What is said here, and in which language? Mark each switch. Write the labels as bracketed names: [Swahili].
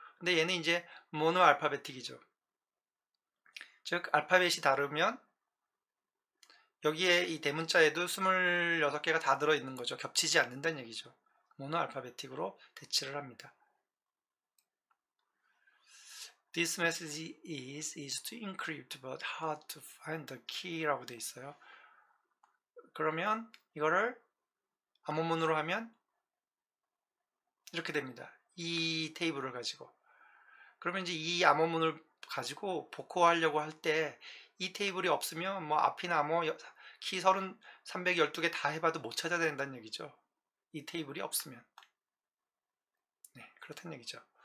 [Korean] 근데 얘는 이제 모노 알파베틱이죠. 즉 알파벳이 다르면 여기에 이 대문자에도 26개가 다 들어있는 거죠. 겹치지 않는다는 얘기죠. 모노 알파베틱으로 대치를 합니다. [English] This message is easy to encrypt but hard to find the key [Korean] 라고 되어 있어요. 그러면 이거를 암호문으로 하면 이렇게 됩니다. 이 테이블을 가지고. 그러면 이제 이 암호문을 가지고 복호하려고 할 때 이 테이블이 없으면 뭐 앞이나 암호 키 312개 다 해봐도 못 찾아낸다는 얘기죠. 이 테이블이 없으면. 네, 그렇다는 얘기죠.